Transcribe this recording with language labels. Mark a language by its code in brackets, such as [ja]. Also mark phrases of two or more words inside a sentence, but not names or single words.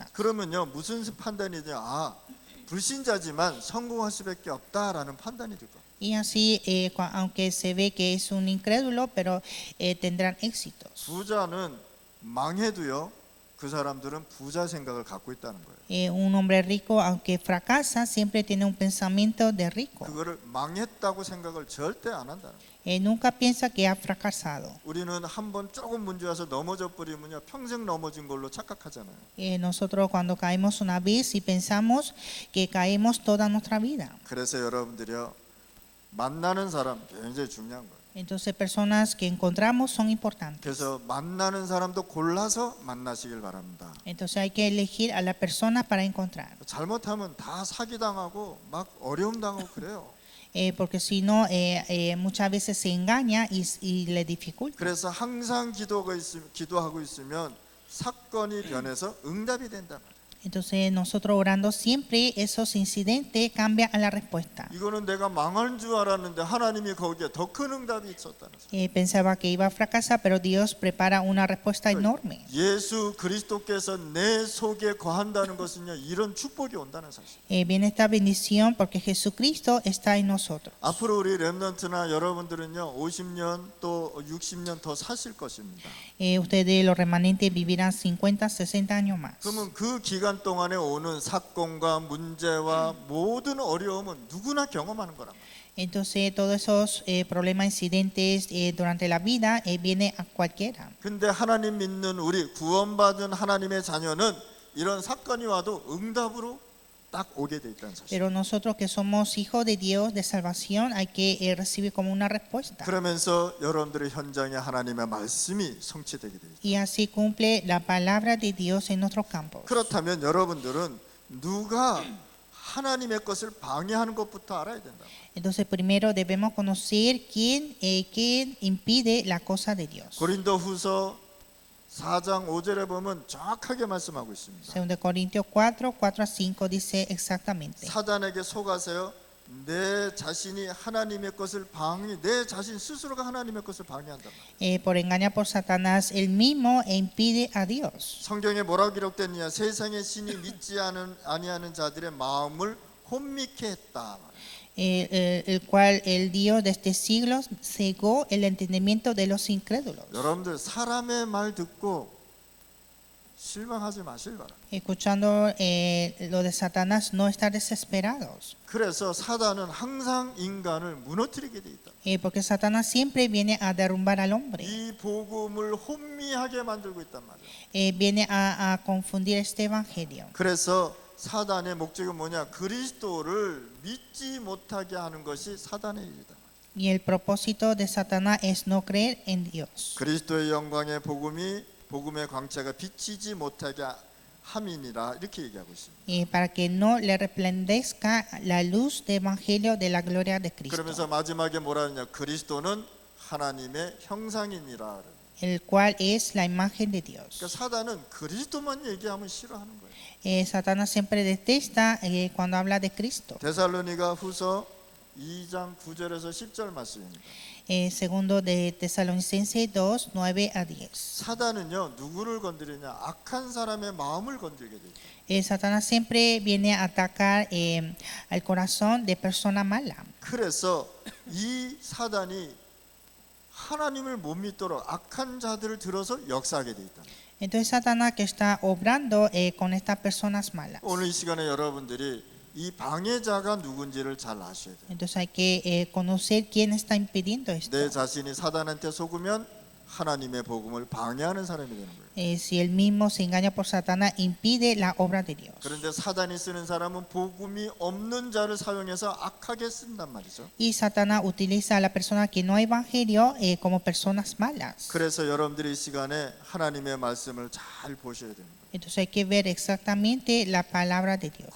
[ko] 그러면요, 무슨 판단이 돼요? 아, 불신자지만 성공할 수밖에 없다라는 판단이 들 거예요. [es] Y así, aunque se ve que es un incrédulo, pero tendrán éxitos. [ko] 부자는 망해도요, 그 사람들은 부자 생각을 갖고 있다는 거예요. [es] Un hombre rico, aunque fracasa, siempre tiene un pensamiento de rico. [ko] 그거를 망했다고 생각을 절대 안 한다는 거예요. [es] Nunca piensa que ha fracasado. [ko] 우리는 한번 조금 문제 와서 넘어져 버리면요, 평생 넘어진 걸로 착각하잖아요. [es] Nosotros cuando caemos una vez y pensamos que caemos toda nuestra vida. [ko] 그래서 여러분들이요, 만나는 사람 굉장히 중요한 거예요. [es] Entonces personas que encontramos son importantes. [ko] 그래서 만나는 사람도 골라서 만나시길 바랍니다. [es] Entonces hay que elegir a la persona para encontrar. [ko] 잘못하면 다 사기당하고 막 어려움 당하고 그래요. [es] Porque si no, muchas veces se engaña y le dificulta. [ko] 그래서 항상 기도하고 있으면 사건이 변해서 응답이 된다. [es] Entonces nosotros orando siempre, esos incidentes cambian a la respuesta. [ko] 이거는 내가 망할 줄 알았는데 하나님이 거기에 더 큰 응답이 있었다는 거예요. [es] Pensaba que iba a fracasar, pero Dios prepara una respuesta enorme. [ko] 예수 그리스도께서 내 속에 거한다는 것은요, 이런 축복이 온다는 사실. [es] Viene esta bendición porque Jesucristo está en nosotros. [ko] 앞으로 우리 렘넌트나 여러분들은요, 50년 또 60년 더 사실 것입니다. [es] Ustedes los remanentes vivirán 50, 60 años más. [ko] 그러면 그 기간 동안에 오는 사건과 문제와 모든 어려움은 누구나 경험하는 거란 말이에요. [es] Entonces todos esos problemas, incidentes durante la vida viene a cualquiera. [ko] 근데 하나님 믿는 우리 구원받은 하나님의 자녀는 이런 사건이 와도 응답으로 딱 오게 돼 있다는 사실. [es] Pero nosotros que somos hijos de Dios de salvación hay que recibir como una respuesta. [ko] 그러면서 여러분들의 현장에 하나님의 말씀이 성취되게 돼 있어요. [es] Y así cumple la palabra de Dios en nuestros campos. [ko] 그렇다면 여러분들은 누가 하나님의 것을 방해하는 것부터 알아야 된다. [es] Entonces primero debemos conocer quién impide la cosa de Dios. [ko] 고린도후서 4장 5절에 보면 정확하게 말씀하고 있습니다. [es] Según de Corintios 4, 4 a 5 dice exactamente. [ko] 사단에게 속아서요, 내 자신이 하나님의 것을 내 자신 스스로가 하나님의 것을 방해한다. [es] Por engañar por Satanás él mismo impide a Dios. [ko] 성경에 뭐라고 기록됐느냐? 세상의 신이 믿지 아니하는 자들의 마음을 혼미케 했다. [es] El cual el Dios de este siglo cegó el entendimiento de los incrédulos. [ko] 여러분들 사람의 말 듣고 실망하지 마실 바랍니다. [es] Escuchando lo de Satanás, no estar desesperados. [ko] 그래서 사단은 항상 인간을 무너뜨리게 돼 있다. [es] Porque Satanás siempre viene a derrumbar al hombre. [ko] 이 복음을 혼미하게 만들고 있단 말이에요. [es] Viene a confundir este evangelio. [ko] 그래서 사단의 목적은 뭐냐? 그리스도를 믿지 못하게 하는 것이 사단의 일이다. [es] Y el propósito de Satanás es no creer en Dios. [ko] 그리스도의 영광의 복음의 광채가 비치지 못하게 함이니라 이렇게 얘기하고 있습니다. [es] para que no le resplandezca la luz del evangelio de la gloria de Cristo, [ko] 그러면서 마지막에 뭐라 하냐? 그리스도는 하나님의 형상이니라. [es] el cual es la imagen de [ko] 그러니까 [es] Dios. [ko] 사단은 그리스도만 얘기하면 싫어하는 거예요. [es] Satanás siempre detesta cuando habla de Cristo. [ko] 데살로니가 후서 2장 9절에서 10절 말씀입니다. [es] Segundo de Tesalonicenses 2, 9 a 10. [ko] 사단은요 누구를 건드리냐? 악한 사람의 마음을 건드리게 돼요. [es] Satanás siempre viene a atacar al corazón de persona mala. [ko] 그래서 이 사단이 하나님을 못 믿도록 악한 자들을 들어서 역사하게 돼 있다. [es] Entonces Satanás que está obrando con estas personas malas. [ko] 오늘 이 시간에 여러분들이 이 방해자가 누군지를 잘 아셔야 돼요. [es] Entonces hay que conocer quién está impidiendo esto. [ko] 내 자신이 사단한테 속으면 하나님의 복음을 방해하는 사람이 되는 거예요. [es] Si él mismo se engaña por Satanás, impide la obra de Dios. [ko] 그런데 사단이 쓰는 사람은 복음이 없는 자를 사용해서 악하게 쓴단 말이죠. [es] Y Satanás utiliza a la persona que no hay evangelio como personas malas. [ko] 그래서 여러분들이 이 시간에 하나님의 말씀을 잘 보셔야 됩니다. [es] Entonces hay que ver exactamente la palabra de Dios.